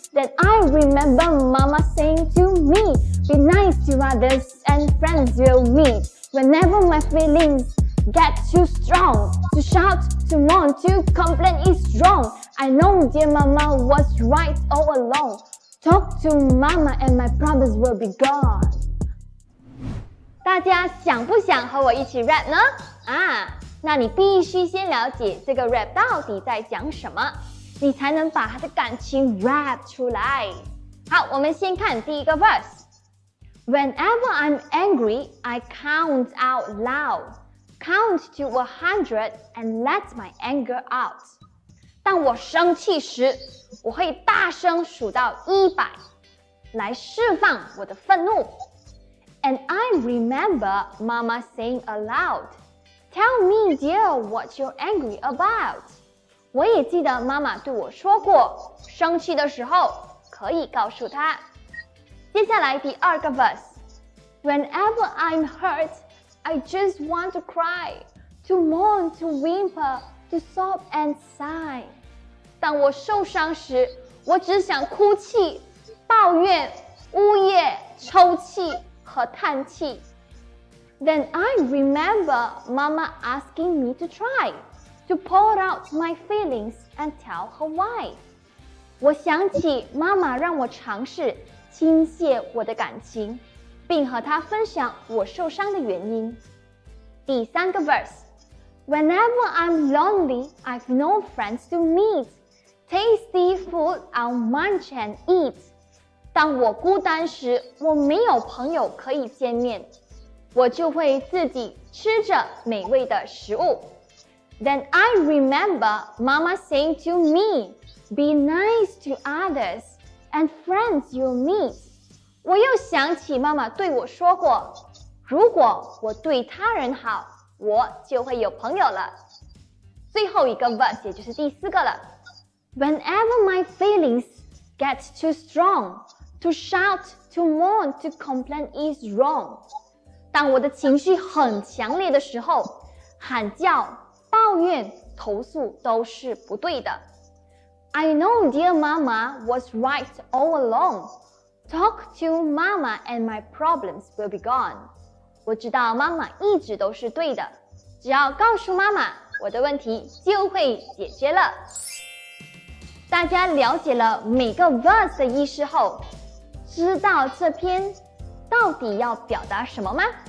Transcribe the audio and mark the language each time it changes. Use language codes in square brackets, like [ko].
[en] Then I remember mama saying to me, be nice to others and friends will meet. Whenever my feelings get too strong, to shout, to moan, to complain is wrong. I know dear mama was right all along. Talk to mama and my problems will be gone. [zh] 大家想不想和我一起 rap 呢？那你必须先了解这个 rap 到底在讲什么，你才能把他的感情 rap 出来。 [en] 好，我们先看第一个 verse。Whenever I'm angry, I count out loud. count to 100 and let my anger out. [zh] 当我生气时，我会大声数到100，来释放我的愤怒。 [en] And I remember Mama saying aloud, "Tell me, dear, what you're angry about." [zh] 我也记得妈妈对我说过，生气的时候可以告诉她。 [en] 接下来第2个 verse。Whenever I'm hurt, I just want to cry, to mourn, to whimper, to sob and sigh. [zh] 当我受伤时，我只想哭泣、抱怨、呜咽、抽泣和叹气。 [en] Then I remember Mama asking me to try, to pour out my feelings and tell her why. [zh] 我想起妈妈让我尝试倾泻我的感情，并和她分享我受伤的原因。 [en] 第3个 verse。Whenever I'm lonely, I've no friends to meet. Tasty food I'll munch and eat. [zh] 当我孤单时，我没有朋友可以见面，我就会自己吃着美味的食物。 [en] Then I remember Mama saying to me, "Be nice to others, and friends you'll meet." [zh] 我又想起妈妈对我说过，如果我对他人好，我就会有朋友了。最后一个 verse 也就是第4个了。 [en] Whenever my feelings get too strong, to shout, to mourn, to complain is wrong. [zh] 当我的情绪很强烈的时候，喊叫、抱怨、投诉都是不对的。 [en] I know dear Mama was right all along. Talk to Mama and my problems will be gone. [zh] 我知道妈妈一直都是对的，只要告诉妈妈，我的问题就会解决了。大家了解了每个 verse 的意思后，知道这篇到底要表达什么吗？